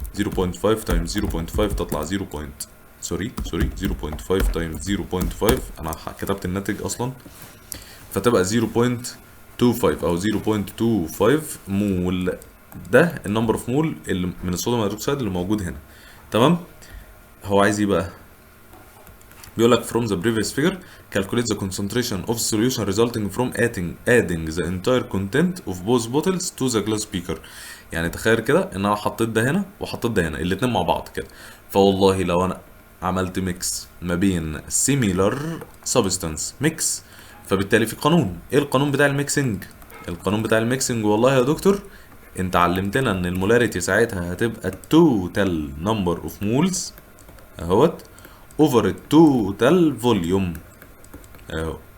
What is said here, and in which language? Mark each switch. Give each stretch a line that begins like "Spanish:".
Arabic: 0.5 تايمز 0.5 تطلع 0. سوري 0.5 تايمز 0.5، انا كتبت الناتج اصلا، فتبقى 0.25 او 0.25 مول. ده النمبر اوف مول اللي من الصوديوم هيدروكسيد اللي موجود هنا. تمام. هو عايز ايه بقى؟ بيقول لك
English: from the previous figure calculate the concentration of solution resulting from adding the entire content of both bottles to the glass beaker.
Arabic: يعني تخيل كده ان انا حطيت ده هنا وحطيت ده هنا الاتنين مع بعض كده، فوالله لو انا عملت ميكس ما بين similar substance mix، فبالتالي في قانون. ايه القانون بتاع الميكسنج؟ القانون بتاع الميكسنج والله يا دكتور انت علمتنا ان المولاريتي ساعتها هتبقى التوتال نمبر اوف مولز اهوت اوفر التوتال فوليوم اهو.